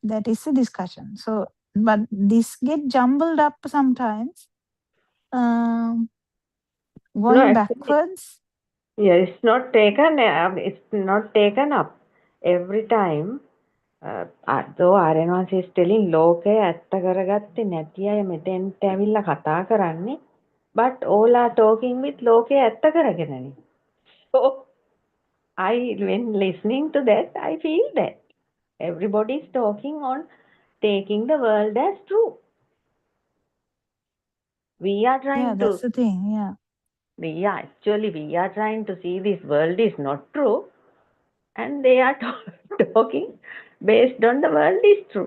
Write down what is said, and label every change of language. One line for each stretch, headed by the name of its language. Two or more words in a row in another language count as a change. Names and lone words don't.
English: That is a discussion. So, but this get jumbled up sometimes. Um, No, going actually, backwards. yeah, it's not taken. It's not taken up every time. Though Arenvans is telling
Sinhala: ලෝකය ඇත්ත කරගත්තේ නැති අය මෙතෙන්ට ඇවිල්ලා කතා කරන්නේ,
English: but all are talking with
Sinhala: ලෝකය ඇත්ත කරගෙනනේ.
English: So when listening to that, I feel that everybody is talking on taking the world as true. We are trying Yeah, to. that's the thing. Yeah. We are trying to see this world is not true, and they are talking based on the world is true.